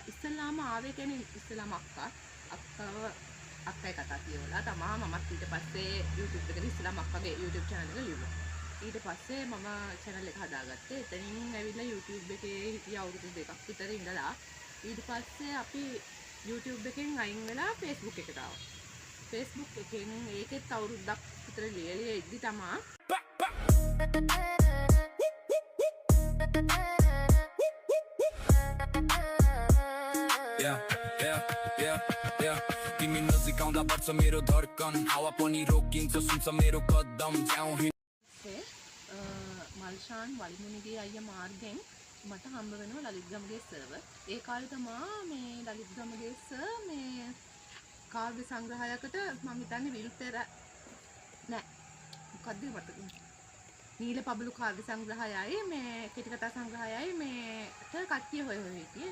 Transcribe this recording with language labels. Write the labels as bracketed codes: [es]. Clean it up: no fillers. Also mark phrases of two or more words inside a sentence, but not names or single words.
[si] ඉස්සෙල්ලාම ආවේ කියන්නේ ඉස්සෙල්ලාම අක්කයි කතා කියවලා තමා මමත් ඊට පස්සේ YouTube එකට ඉස්සෙල්ලාම අක්කගේ YouTube channel එක ලිව්වා. ඊට පස්සේ මම channel එක හදාගත්තේ. එතනින් ඇවිල්ලා YouTube එකේ හිටිය අවුරුදු 2ක් විතර ඉඳලා ඊට පස්සේ අපි YouTube එකෙන් අයින් වෙලා Facebook එකට ආවා. Facebook එකෙන් ඒකෙත් අවුරුද්දක් විතර ලියලා ඉද්දි තමා [ne] Kimi नजदीक आउँदा बढ्छ मेरो धड्कन हावा पनि रोकिन्छ सुन्छ मेरो कदम जाउँ [si] මල්ෂාන් වලිමුණිගේ අයියා මාර්ගෙන් මට හම්බ වෙනවා ලලිත්ගමගේ සර්ව. ඒ කාලේ තමා මේ ලලිත්ගමගේ සර් මේ කාව්‍ය සංග්‍රහයකට මම හිතන්නේ විල්තර නෑ මොකද්ද මතක නීල පබළු කාව්‍ය සංග්‍රහයයි මේ කෙටි කතා සංග්‍රහයයි මේට කට්ටිය හොය හිටියේ.